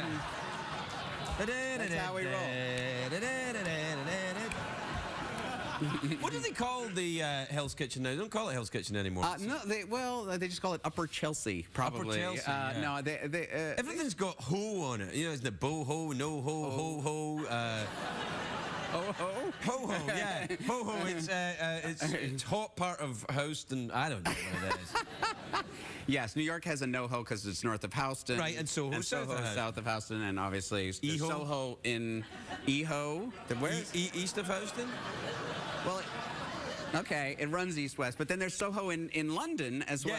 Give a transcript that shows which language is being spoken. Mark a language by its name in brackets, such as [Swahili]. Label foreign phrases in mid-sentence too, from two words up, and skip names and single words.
[English] That's how we roll. What do they call the Hell's Kitchen now? They don't call it Hell's Kitchen anymore. No, they just call it Upper Chelsea, probably. Upper Chelsea, yeah. No, Everything's got ho on it. You know, isn't it bo ho, no ho, ho ho? Ho ho. Ho ho, yeah. Ho ho. It's hot part of Houston. I don't know what it is. Yes, New York has a NoHo because it's north of Houston. Right, and Soho south of Houston. south of Houston, and obviously there's Eho? Soho in Eho. Where? East of Houston? Well, okay, it runs east-west, but then there's Soho in London as well.